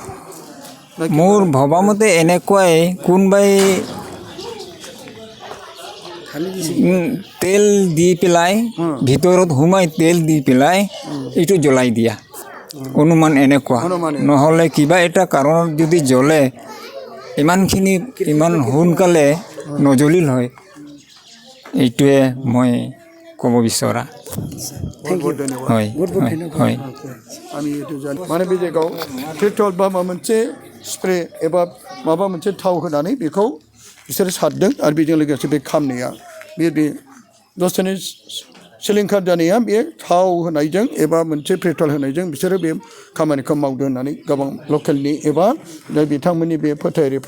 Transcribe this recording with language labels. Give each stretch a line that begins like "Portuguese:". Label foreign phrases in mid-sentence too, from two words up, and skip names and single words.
Assamese: মোৰ ভবামতে এনেকুৱাই কোনোবাই তেল দি পেলাই ভিতৰত সোমাই তেল দি পেলাই এইটো জ্বলাই দিয়া অনুমান এনেকুৱা নহ'লে কিবা এটা কাৰণত যদি জ্বলে ইমানখিনি ইমান সোনকালে নজ্বলিল হয় এইটোৱে মই ক'ব বিচৰা হয় হয় আমি এইটো জানি
Bodo: माने बे जायगायाव पेट्रल बा माबा मोनसे स्प्रे एबा माबा मोनसे थाव होनानै बेखौ बिसोरो सारदों आरो बेजों लोगोसे बे खामनाया बे दसेनो सिलिंखार जानाया बे थाव होनायजों एबा मोनसे पेट्रल होनायजों बिसोरो बे खामानिखौ मावदों होननानै गोबां लकेलनि एबा बिथांमोननि बे फोथायारिफ्रा